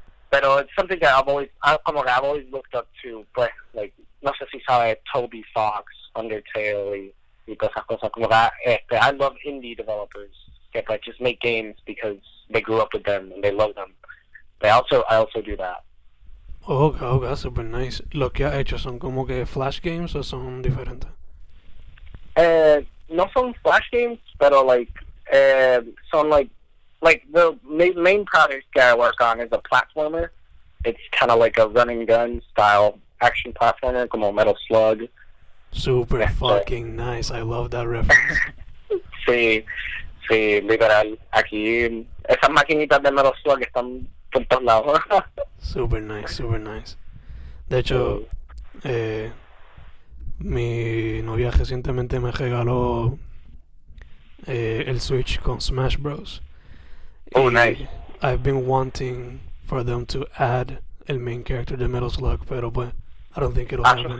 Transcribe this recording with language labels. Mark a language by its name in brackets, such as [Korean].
[Spanish] Pero [English] it's something that I've always looked up to, [Spanish] pues, like, no sé si sabe Toby Fox, Undertale, y todas esas cosas. Como que, [English] I love indie developers that like just make games because they grew up with them and they love them. But I also do that. Okay, super nice. [Spanish] ¿Lo que ha hecho son como que flash games o son diferentes? No son flash games, pero [English] like, son like the main project that I work on is a platformer. It's kind of like a run and gun style action platformer, como Metal Slug. Super fucking nice. I love that reference. [Spanish] Sí, literal. Aquí, esas maquinitas de Metal Slug están por todos lados. [English] Super nice. [Spanish] De hecho, mi novia recientemente me regaló el Switch con Smash Bros. [English] Oh, nice. I've been wanting for them to add [Spanish] el main character de Metal Slug, pero pues, [English] I don't think it'll happen.